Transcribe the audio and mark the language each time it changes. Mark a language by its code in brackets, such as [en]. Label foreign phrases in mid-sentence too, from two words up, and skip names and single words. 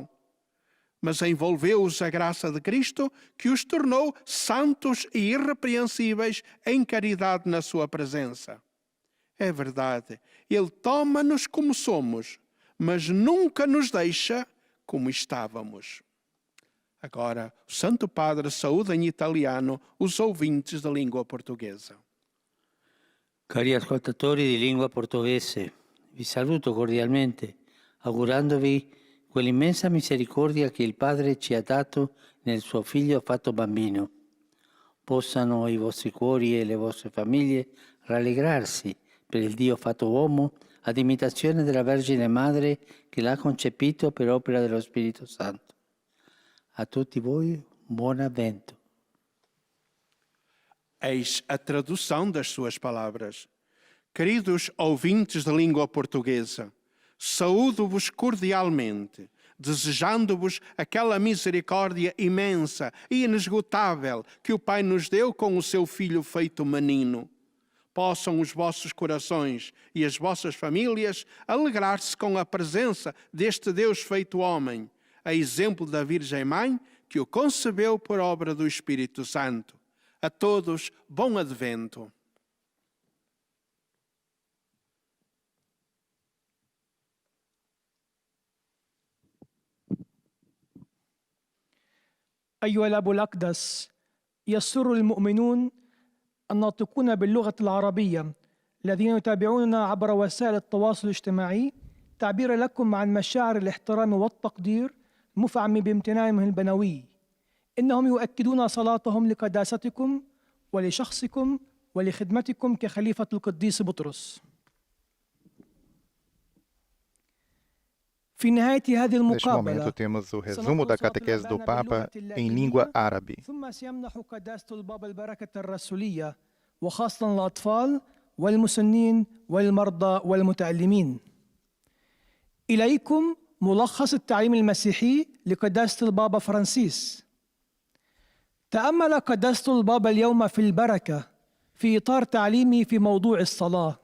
[pt] Mas envolveu-os a graça de Cristo, que os tornou santos e irrepreensíveis em caridade na sua presença. É verdade, Ele toma-nos como somos, mas nunca nos deixa como estávamos. Agora, o Santo Padre saúda em italiano os ouvintes da língua portuguesa. [it] Cari ascoltatori di lingua portoghese, vi saluto cordialmente, augurandovi quell'immensa misericordia che il Padre ci ha dato nel suo Figlio fatto bambino. Possano i vostri cuori e le vostre famiglie rallegrarsi per il Dio fatto uomo ad imitazione della Vergine Madre che l'ha concepito per opera dello Spirito Santo. A tutti voi, buon avvento. [pt] Eis a tradução das suas palavras. Queridos ouvintes da língua portuguesa, saúdo-vos cordialmente, desejando-vos aquela misericórdia imensa e inesgotável que o Pai nos deu com o seu Filho feito menino. Possam os vossos corações e as vossas famílias alegrar-se com a presença deste Deus feito homem, a exemplo da Virgem Mãe, que o concebeu por obra do Espírito Santo. A todos, bom advento. [ar] أيها الأب الأقدس، يسر المؤمنون الناطقون باللغة العربية الذين يتابعوننا عبر وسائل التواصل الاجتماعي تعبير لكم عن مشاعر الاحترام والتقدير المفعم بامتنانهم البنوي. إنهم يؤكدون صلاتهم لقداستكم ولشخصكم ولخدمتكم كخليفة القديس بطرس. في نهاية هذه [pt] Neste [ar] المقابلة [pt] momento temos o resumo da catequese do Papa em língua árabe. [ar] ثم سيمنح قداسة البابا البركة الرسولية وخاصة الأطفال والمسنين والمرضى والمتألمين. إليكم ملخص التعليم المسيحي لقداسة البابا فرانسيس. تأمل قداسة البابا اليوم في البركة في إطار تعليمه في موضوع الصلاة.